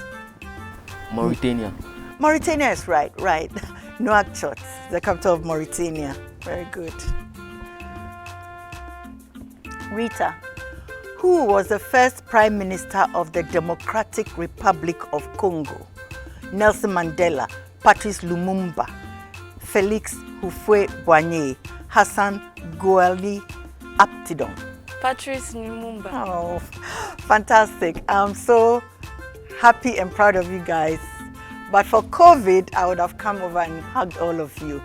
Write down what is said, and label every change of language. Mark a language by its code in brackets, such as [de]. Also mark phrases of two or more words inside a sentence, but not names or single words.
[en] Mauritania. Mauritania is right. Nouakchott, the capital of Mauritania. Very good. Rita, who was the first Prime Minister of the Democratic Republic of Congo? Nelson Mandela, Patrice Lumumba, Felix Houphouët-Boigny, Hassan Gouali Aptidon? Patrice Lumumba. Oh, fantastic. I'm so happy and proud of you guys. But for COVID, I would have come over and hugged all of you.